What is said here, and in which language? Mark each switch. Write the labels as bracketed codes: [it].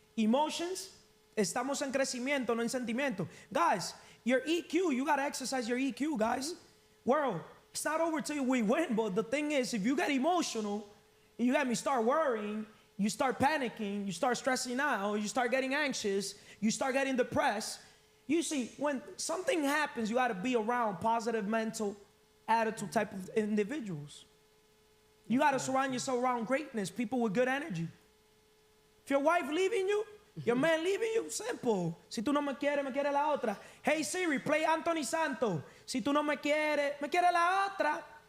[es] Emotions, estamos en crecimiento, no en sentimiento. [en] Guys, your EQ, you got to exercise your EQ, guys. World, it's not over till we win, but the thing is, if you get emotional, you got me start worrying, you start panicking, you start stressing out, you start getting anxious, you start getting depressed. You see, when something happens, you got to be around positive mental attitude type of individuals. You got to surround yourself around greatness, people with good energy. If your wife leaving you, your man leaving you, simple. [es] Si tú no me quieres, me quiere la otra. [en] Hey Siri, play Anthony Santos. [es] Si tú no me quieres, me quiere la otra.